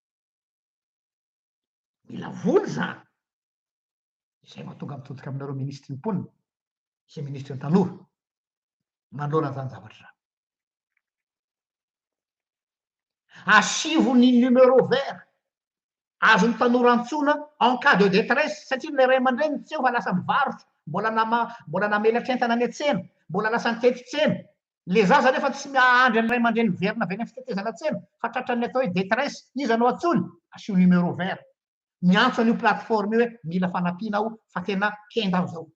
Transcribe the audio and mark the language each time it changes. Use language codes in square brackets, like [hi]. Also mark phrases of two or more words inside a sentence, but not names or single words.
[mg] Mila voly zany. Izay mahatonga mitodika aminareo ministry ny mponina sy ministry ny tanora manoloana zany zavatra zany. Asivo ny [fr] numéro vert [mg] azon'ny tanora antsona [fr] en cas de détresse [mg] satria le ray aman-dreny tsy eo fa lasa mivarotra mbola namelatra entana any an-tsena mbola lasa nitety tsena. Le zaza nefa tsy miandry any ray aman-dreny verina avy any fitetezana tsena fa tratran'ny atao hoe détresse izy anao antsony asio [fr] numéro vert. [mg] Miantso an'io plateforme io hoe mila fanampiana aho fa tena kenda aho zao.